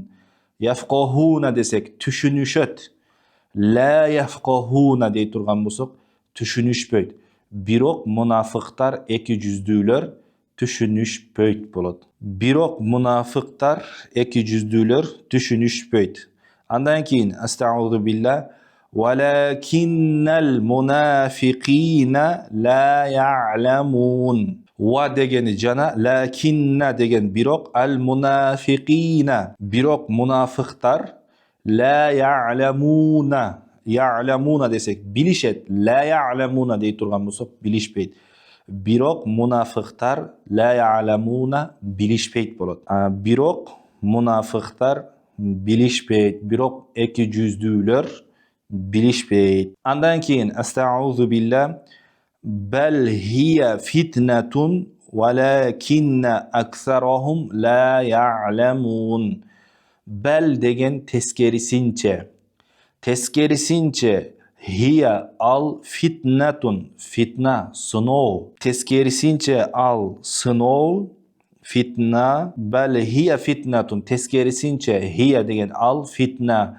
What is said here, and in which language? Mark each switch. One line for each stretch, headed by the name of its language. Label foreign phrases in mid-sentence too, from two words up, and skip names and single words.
Kyrgyz: Яфқахуна десек түшүнүшөт.
Arabic: لا يفقهون
Kyrgyz: дей турган болсок түшүнүшпөйт. Бирок мунафыктар эки жүздүүлөр түшүнүшпөйт болот. Бирок мунафыктар эки жүздүүлөр түшүнүшпөйт. Андан кийин
Arabic: أستعيذ بالله ولكن المنافقين لا يعلمون.
Kyrgyz: Ва дегени жана, лакинна деген бирок,
Arabic: المنافقين
Kyrgyz: бирок мунафыктар,
Arabic: لا يعلمون.
Kyrgyz: Я'ламуна десек билишет,
Arabic: لا يعلمون
Kyrgyz: дей турган болсок билишпейт. Бирок мунафыктар,
Arabic: لا يعلمون
Kyrgyz: билишпейт болот. Бирок мунафыктар билишпейт, бирок эки жүздүүлөр билишпейт. Андан кийин
Arabic: أستعيذ بالله بل هي فتنة ولكن أكثرهم لا يعلمون.
Kyrgyz: Бал деген тескерисинче. Тескерисинче хия ал фитнатун, фитна, сыноо. Тескерисинче ал сыноо, фитна.
Arabic: بل هي فتنة,
Kyrgyz: тескерисинче хия деген ал фитна.